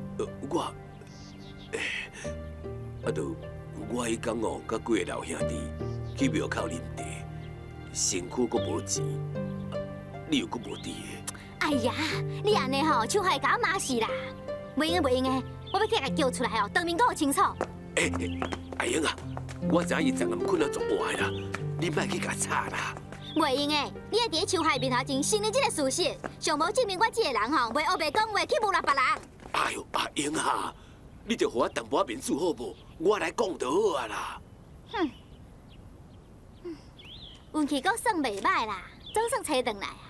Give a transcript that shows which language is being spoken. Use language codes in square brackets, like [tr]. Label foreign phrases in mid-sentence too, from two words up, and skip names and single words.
[nan] 我迄天哦，甲几个老兄弟去庙口啉茶，身躯阁无钱，你又阁无伫的。哎呀，你安尼吼，手害甲我骂死啦！袂用的，袂用的，我要去甲叫出来哦，当面讲清楚。阿英啊，我知影伊昨暗困到足晚的啦，你莫去甲吵啦。袂用的，你要伫咧手害面头前承认这个事实，上无证明我这个人吼，袂黑白讲话去侮辱别人。哎呦，阿英啊，你着互我淡薄仔面子好无？我来讲就好啊啦。哼，运气阁算袂歹啦，总算找转来啊。